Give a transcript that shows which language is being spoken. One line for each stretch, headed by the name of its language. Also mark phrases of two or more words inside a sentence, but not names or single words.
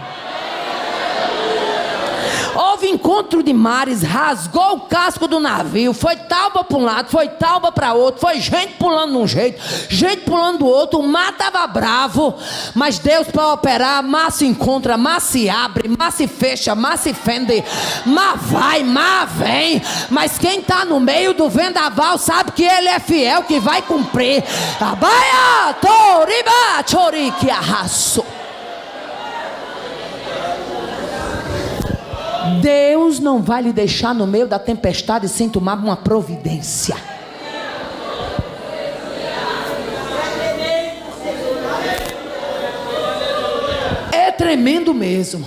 Portuguese: Houve encontro de mares, rasgou o casco do navio, foi tauba para um lado, foi tauba para outro, foi gente pulando de um jeito, gente pulando do outro, o mar estava bravo, mas Deus para operar, mar se encontra, mar se abre, mar se fecha, mar se fende, mar vai, mar vem, mas quem está no meio do vendaval sabe que Ele é fiel, que vai cumprir. Abaia, toriba, chorique, arraso. Deus não vai lhe deixar no meio da tempestade sem tomar uma providência. É tremendo mesmo.